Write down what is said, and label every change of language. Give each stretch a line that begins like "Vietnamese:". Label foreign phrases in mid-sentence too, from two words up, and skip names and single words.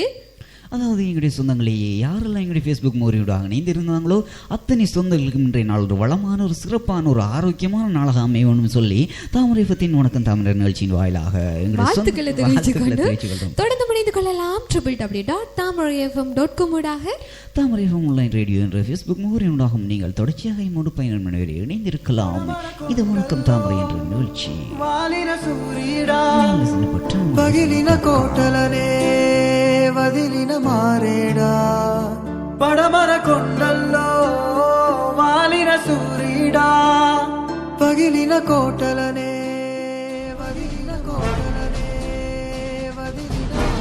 Tamil: அதாவது எங்களுடைய சொந்தங்களையே யாரெல்லாம் எங்களுடைய ஃபேஸ்புக் முறையோடாக இணைந்திருந்தாங்களோ அத்தனை சொந்தங்களுக்கும் இன்றைய நாள் ஒரு வளமான, ஒரு சிறப்பான, ஒரு ஆரோக்கியமான நாளாக அமையணும்னு சொல்லி தாமரை பத்தின் வணக்கம் தாமரை நிகழ்ச்சியின் வாயிலாக வாழ்த்துக்களை தெரிவித்துக்கொண்டு தொடர்ந்து இணைந்து கொள்ளலாம். www.tamarayfm.com ஊடாக தாமரை ஆன்லைன் ரேடியோ என்ற ஃபேஸ்புக் முகவரியூடாக நீங்கள் தொடர்ச்சியாக எம்மோடு பயணம் பண்ணுவதை இணைந்திருக்கலாம். இது வணக்கம் தாமரை என்ற நிகழ்ச்சி.
Telugu: పగిలిన కోటలనే వదిలిన మారేడా, పడమర కొండల్లో వాలిన సూర్యుడా, పగిలిన కోటలనే వదిలిన కోటలనే వదిలిన